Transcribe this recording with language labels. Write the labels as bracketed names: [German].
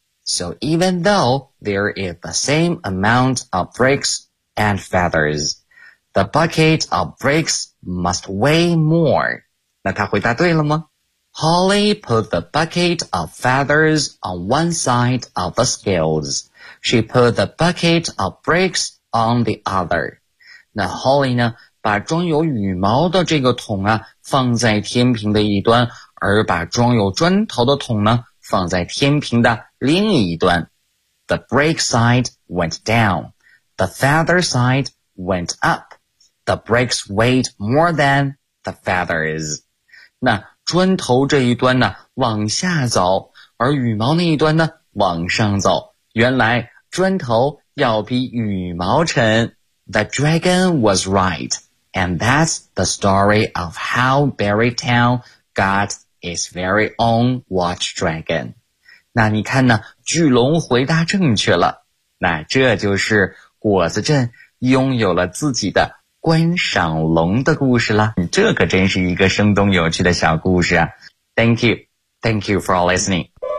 [English] So even though there is the same amount of bricks and feathers, the bucket of bricks must weigh more. [Chinese] 那他回答对了吗？ [English] Holly put the bucket of feathers on one side of the scales. She put the bucket of bricks on the other. [Chinese] 那 Holly 呢把装有羽毛的这个桶啊放在天平的一端，而把装有砖头的桶呢放在天平的另一端。 [English] The brick side went down. The feather side went up. The bricks weighed more than the feathers. [Chinese] 那砖头这一端呢往下走，而羽毛那一端呢往上走。原来砖头要比羽毛沉。 [English] The dragon was right, and that's the story of how Berrytown got its very own watch dragon. [Chinese] 那你看呢，巨龙回答正确了。那这就是果子镇拥有了自己的观赏龙的故事了。这可真是一个生动有趣的小故事啊。 [English] Thank you for listening.